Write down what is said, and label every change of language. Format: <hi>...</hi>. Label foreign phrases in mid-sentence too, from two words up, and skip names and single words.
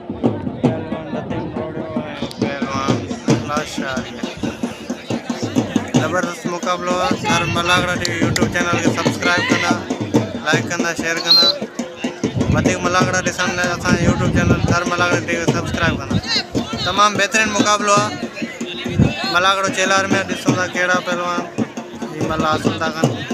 <ur>پہلوان ندیم دوڑے ہوئے ہیں، پہلوان لاشاری ہے.</ur> <sd>ज़बरदस्त मुकाबलो है। हर मलागड़ा टीवी यूट्यूब चैनल के सब्सक्राइब करना, लाइक करना, शेयर करना। वधिक मलागड़ा ॾिसण लाइ असां यूट्यूब चैनल हर मलागड़ा टीवी सब्सक्राइब करना। तमाम बेहतरीन मुकाबलो है। मलागड़ो चेलार में ॾिसूं था कहिड़ा पहलवान ही मल हासिल था कनि।</sd>